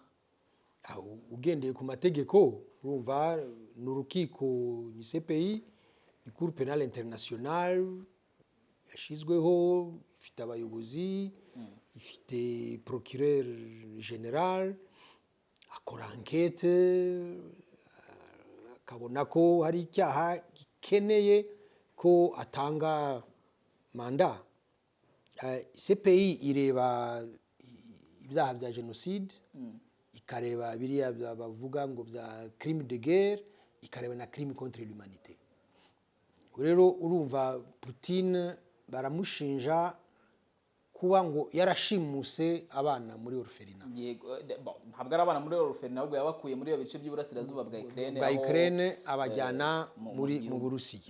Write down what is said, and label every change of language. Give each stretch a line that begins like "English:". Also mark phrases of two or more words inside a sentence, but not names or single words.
Kinyarwanda: Ugendeye ku mategeko, urumva n'urukiko ni CPI, ni Cour Pénale Internationale, yashizweho, ifite abayobozi, ifite
French: procureur général,
Kinyarwanda: akora enquête, akabona ko hari icyaha gikeneye ko atanga manda. CPI ireba ibyaha bya genocide, ikareba biriya bavuga ngo bya
French: crime de guerre,
Kinyarwanda: ikareba na
French: crime contre l'humanité.
Kinyarwanda: Rero urumva Putin baramushinja kuba ngo yarashimuse abana muri orphelinat. Yego, ntabwo ari abana muri orphelinat, ahubwo yabakuye muri iyo bice by'uburasirazuba bwa Ukraine, abajyana mu Burusiya.